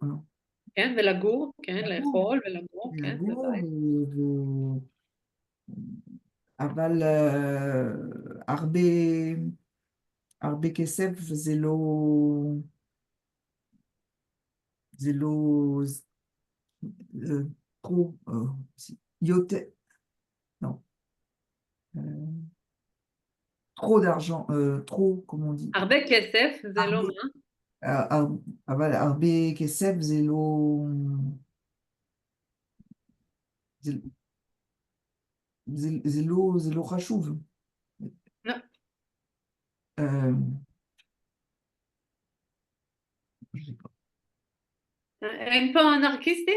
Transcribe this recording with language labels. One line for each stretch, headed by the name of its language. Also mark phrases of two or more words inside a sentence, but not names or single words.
Hebrew: כן, ולגור, כן, לגור, לאכול ולגור, כן, לגור, בבית. אבל הרבה, הרבה כסף זה לא trop, יותר,
French: non, trop d'argent, trop, comment on dit,
Hebrew: הרבה כסף, זה לא הרבה, מה? אבל הרבה כסף זה, זה לא חשוב. לא. אה, אין פה אנרכיסטים?